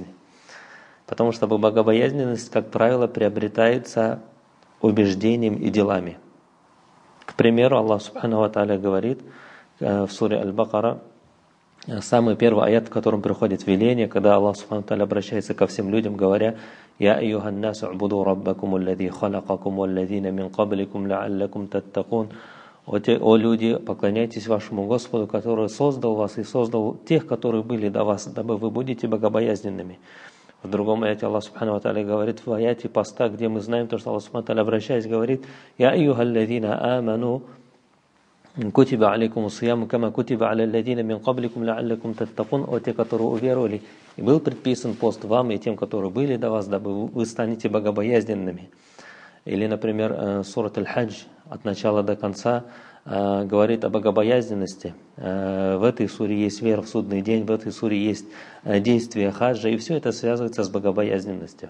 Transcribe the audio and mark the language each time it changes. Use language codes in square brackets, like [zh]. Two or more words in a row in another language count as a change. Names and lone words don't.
[ru] Потому что богобоязненность, как правило, приобретается убеждением и делами. К примеру, Аллах [ar] سبحانه وتعالى [ru] говорит в суре Аль-Бакара, самый первый аят, в котором приходит веление, когда Аллах [ar] سبحانه وتعالى [ru] обращается ко всем людям, говоря: [ar] «يا أيها الناس اعبدوا ربكم الذي خلقكم والذين من قبلكم لعلكم تتقون». [ru] О люди, поклоняйтесь вашему Господу, который создал вас и создал тех, которые были до вас, дабы вы будете богобоязненными. В другом аяте Аллах [ar] سبحانه وتعالى [ru] говорит, в аяте поста, где мы знаем то, что Аллах [ar] سبحانه وتعالى, [ru] обращаясь, говорит: [ar] «يا أيها الذين آمنوا كتب عليكم الصيام كما كتب على الذين من قبلكم لعلكم تتقون». [ru] О те, которые уверовали, и был предписан пост вам и тем, которые были до вас, дабы вы станете богобоязненными. Или, например, сурат Аль-Хадж от начала до конца говорит о богобоязненности. В этой суре есть вера в судный день, в этой суре есть действие хаджа, и все это связывается с богобоязненностью.